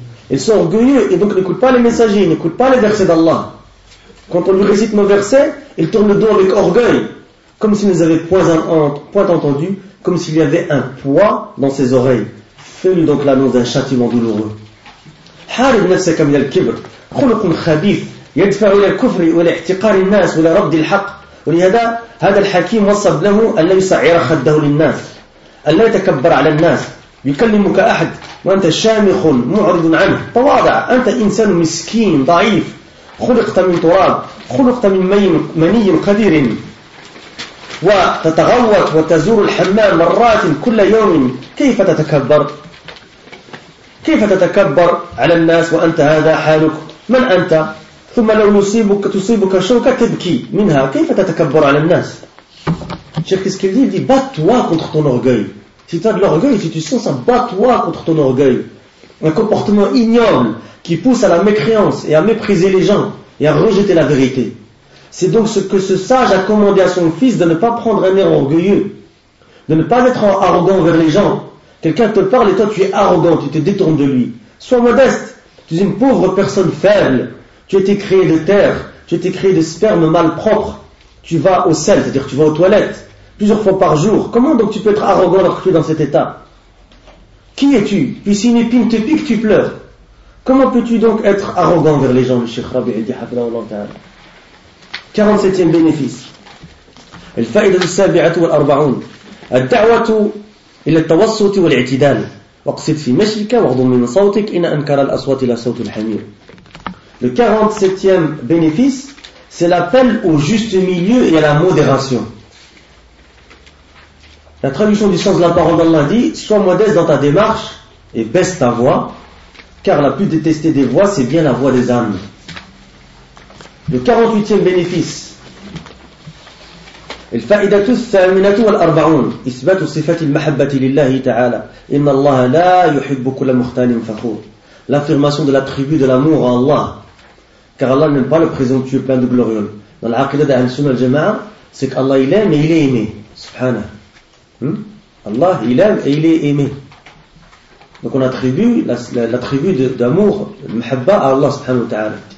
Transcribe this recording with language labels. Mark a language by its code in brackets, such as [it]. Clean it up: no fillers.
[fr] Ils sont orgueilleux et donc n'écoutent pas les messagers, n'écoutent pas les versets d'Allah. Quand on lui récite nos versets, ils tournent le dos avec orgueil, comme s'ils ne les avaient point entendu, comme s'il y avait un poids dans ses oreilles. Fais-lui donc l'annonce d'un châtiment douloureux. [ar] حارب نفسك من الكبر خلق خبيث يدفع إلى الكفر والاحتقار الناس ولا رد الحق ولهذا هذا الحكيم وصف له أن لا يسعر خده للناس أن لا يتكبر على الناس يكلمك أحد وأنت شامخ معرض عنه تواضع أنت إنسان مسكين ضعيف خلقت من تراب خلقت من مني قدير وتتغوط وتزور الحمام مرات كل يوم كيف تتكبر كيف تتكبر على الناس وأنت هذا حالك من أنت ثم لو تصيبك شوكة تبكي منها كيف تتكبر على الناس شيخ كيسكيل دي [fr] bat-toi contre ton orgueil si tu as de l'orgueil si tu sens ça bat-toi contre ton orgueil un comportement ignoble qui pousse à la mécréance et à mépriser les gens et à rejeter la vérité c'est donc ce que ce sage a commandé à son fils de ne pas prendre un air orgueilleux de ne pas être arrogant envers les gens. Quelqu'un te parle et toi tu es arrogant, tu te détournes de lui. Sois modeste, tu es une pauvre personne faible. Tu as été créé de terre, tu as été créé de sperme mal propre. Tu vas au sel, c'est-à-dire tu vas aux toilettes, plusieurs fois par jour. Comment donc tu peux être arrogant lorsque tu es dans cet état? Qui es-tu? Puis si une épine te pique, tu pleures. Comment peux-tu donc être arrogant vers les gens, le Cheikh Rabi' al-Di Hafidhahu Allah ta'ala. 47e bénéfice. [ar] Al-Fa'ida al-Sabi'atu wal-Arba'un. Al-Da'watu. إلى التوسط والاعتدال واقصد في مشيك واغضم من صوتك إن أنكر الأصوات إلى صوت الحمير. [fr] Le 47e bénéfice, c'est l'appel au juste milieu et à la modération. La traduction du sens de la parole d'Allah dit « Sois modeste dans ta démarche et baisse ta voix, car la plus détestée des voix, c'est bien la voix des âmes. » Le 48e bénéfice. [ar] الفائدة الثامنة والأربعون إثبات صفات المحبة لله تعالى إن الله لا يحب كل مختال فخور. [fr] L'affirmation de l'attribut de l'amour à Allah, car Allah n'aime pas le présomptueux plein de glorieux. Dans l'aqidah de Ahlus Sunnah al-Jama'a, c'est qu'Allah il aime et il est aimé. Subhanah. Allah il aime et il est aimé. Donc on attribue l'attribut d'amour, mahabba, à Allah subhanahu wa ta'ala.